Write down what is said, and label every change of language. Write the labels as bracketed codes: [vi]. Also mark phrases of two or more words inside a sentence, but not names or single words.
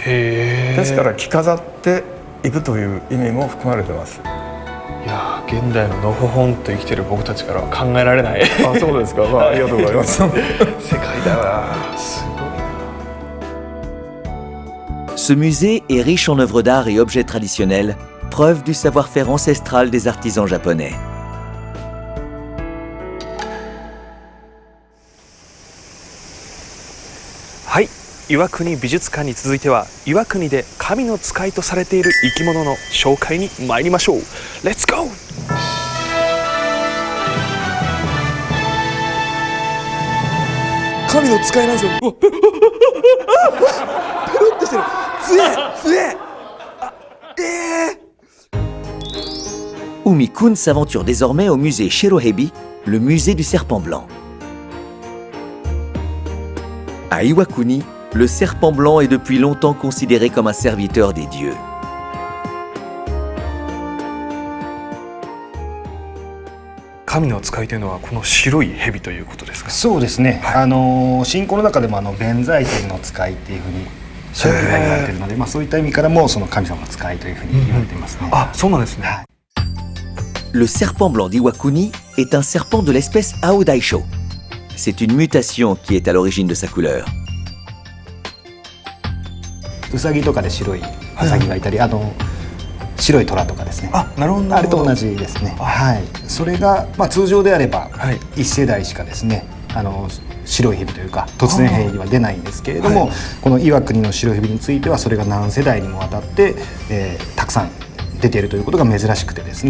[ja] へー。ですから着飾っていくという意味も含まれてます。いや現代ののほほんと生きてる僕たちからは考えられない。あ、そうですか。ありがとうございます。世界だな。すごいな。 [fr] Ce musée est riche en œuvres d'art et objets traditionnels, preuve du savoir-faire ancestral des artisans japonais. [ja] はい、岩国美術館に続いては岩国で神の使いとされている生き物の紹介に参りましょう。レッツゴー。神の使いなんですよ。うわ、ペロッとしてる。強え強え。 [fr] Umi-kun s'aventure désormais au musée Shirohebi, le musée du serpent blanc. À Iwakuni, le serpent blanc est depuis longtemps considéré comme un serviteur des dieux. [ja] 神の使いというのはこの白い蛇ということですか。そうですね、信仰の中でも弁財天の使いっていうふうに白い蛇が言われているので、そういった意味からもその神様の使いというふうに言われていますね。あ、そうなんですね。 [fr] Le serpent blanc d'Iwakuni est un serpent de l'espèce Aodaisho. C'est une mutation qui est à l'origine de sa couleur. [ja] ウサギとかで白いウサギがいたり、白い虎とかですね。あ、なるほど。あれと同じですね。はい。それが通常であれば一世代しかですね、白い蛇というか突然変異は出ないんですけれども、この岩国の白い蛇についてはそれが何世代にもわたって、たくさん出ているということが珍しくてですね。